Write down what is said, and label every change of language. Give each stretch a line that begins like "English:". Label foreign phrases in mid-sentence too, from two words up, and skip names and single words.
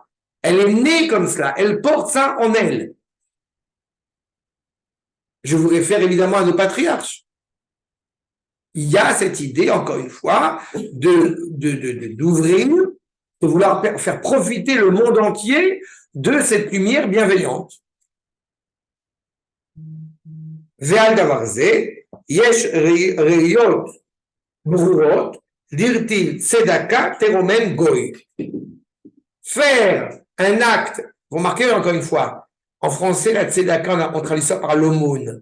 French: Elle est née comme cela. Elle porte ça en elle. Je vous réfère évidemment à nos patriarches. Il y a cette idée, encore une fois, d'ouvrir, de vouloir faire profiter le monde entier de cette lumière bienveillante.
Hebrew: ועל דבר זה, יש ראיות ברורות, דכתיב צדקה תרומם גוי.
French: Faire un acte, vous remarquez encore une fois, en français, la tzedaka, on traduit ça par l'aumône.